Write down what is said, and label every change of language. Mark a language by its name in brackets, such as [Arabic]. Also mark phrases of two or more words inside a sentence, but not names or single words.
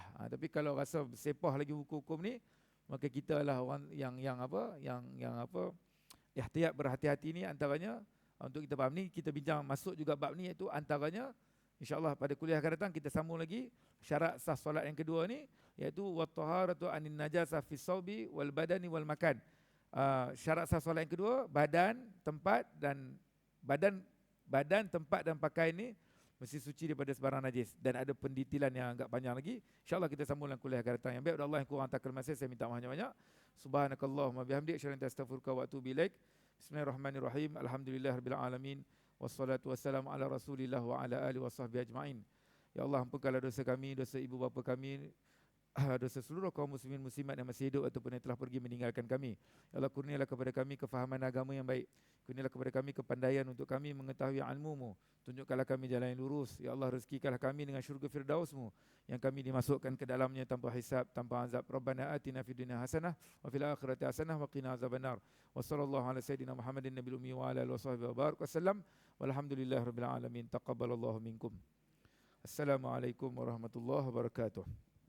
[Malay] Tapi kalau rasa sepah lagi hukum-hukum ni, maka kita lah orang yang ihtiyat, berhati-hati ni antaranya untuk kita faham ni. Kita bincang masuk juga bab ni, iaitu antaranya insya-Allah pada kuliah akan datang kita sambung lagi syarat sah solat yang kedua ni, iaitu [Arabic] والطهارة عن النجاسة في الثوب والبدن والمكان. [Malay] Syarat sah solat yang kedua, badan, tempat dan pakaian ni mesti suci daripada sebarang najis, dan ada pendetilan yang agak panjang lagi. InsyaAllah kita sambung dalam kuliah akan datang. Yang baik Allah, yang kurang tak kelemahan saya minta maaf banyak-banyak. [Arabic] سبحانك اللهم بحمدك، أشهد أن لا إله إلا أنت، أستغفرك وأتوب إليك. بسم الله الرحمن الرحيم. الحمد لله رب العالمين. والصلاة والسلام على رسول الله وعلى آله وصحبه أجمعين. [Malay] Ya Allah, ampunkanlah dosa kami, dosa ibu bapa kami, dosa seluruh kaum muslimin muslimat yang masih hidup ataupun yang telah pergi meninggalkan kami. Ya Allah, kurnialah kepada kami kefahaman agama yang baik. Kurnialah kepada kami kepandaian untuk kami mengetahui ilmu-Mu. Tunjukkanlah kami jalan yang lurus. Ya Allah, rezekikanlah kami dengan syurga Firdaus-Mu yang kami dimasukkan ke dalamnya tanpa hisab, tanpa azab. [Arabic] ربنا آتنا في الدنيا حسنة وفي الآخرة حسنة وقنا عذاب النار. وصلى الله على سيدنا محمد النبي الأمي وعلى آله وصحبه وبارك وسلم. والحمد لله رب العالمين. تقبل الله منكم. السلام عليكم ورحمة الله وبركاته.